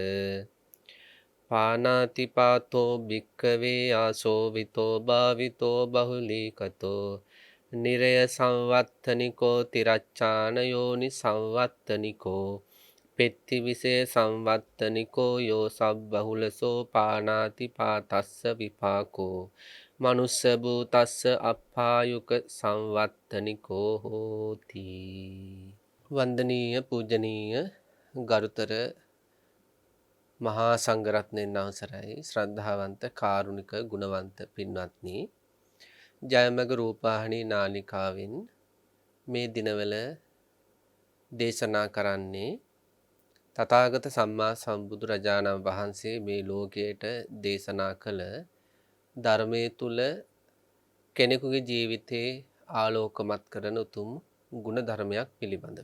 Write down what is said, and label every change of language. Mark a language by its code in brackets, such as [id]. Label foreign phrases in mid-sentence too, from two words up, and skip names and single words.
[pi] පානාතිපාතෝ භික්ඛවේ ආසෝවිතෝ භාවිතෝ බහුලීකතෝ නිරය සංවත්තනිකෝ තිරච්ඡාන යෝනි සංවත්තනිකෝ පෙත්ති විසේ සංවත්තනිකෝ යෝ සබ්බහුලසෝ පානාතිපාතස්ස විපාකෝ මනුස්ස භූතස්ස අප්පායුක සංවත්තනිකෝ හෝති. [si] වන්දනීය පූජනීය ගරුතර මහා සංඝරත්නයන් අවසරයි ශ්‍රද්ධාවන්ත කාරුණික ගුණවන්ත පින්වත්නි, ජයමග රූපවාහිනී නාලිකාවෙන් මේ දිනවල දේශනා කරන්නේ තථාගත සම්මා සම්බුදු රජාණන් වහන්සේ මේ ලෝකයට දේශනා කළ ධර්මයේ තුල කෙනෙකුගේ ජීවිතේ ආලෝකමත් කරන උතුම් ගුණ ධර්මයක් පිළිබඳව.